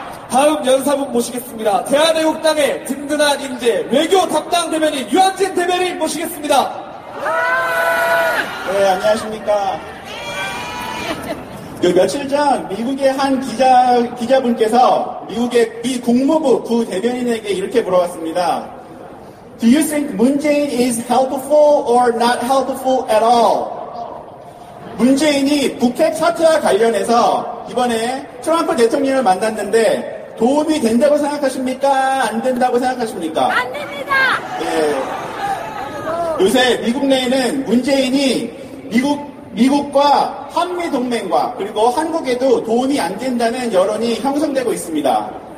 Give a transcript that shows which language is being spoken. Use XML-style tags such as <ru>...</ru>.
<ko>다음 연사분 모시겠습니다. 대한애국당의 든든한 인재 외교 담당 대변인 유한진 대변인 모시겠습니다. 네, 안녕하십니까. 며칠 전 미국의 한 기자분께서 미국의 미 국무부 부대변인에게 이렇게 물어봤습니다.</ko> <en>Do you think Moon Jae-in is helpful or not helpful at all?</en> <ko>문재인이 북핵 사태와 관련해서 이번에 트럼프 대통령을 만났는데 도움이 된다고 생각하십니까? 안 된다고 생각하십니까? 안 됩니다. 예. 요새 미국 내에는 문재인이 미국과 한미 동맹과 그리고 한국에도 도움이 안 된다는 여론이 형성되고 있습니다.</ko>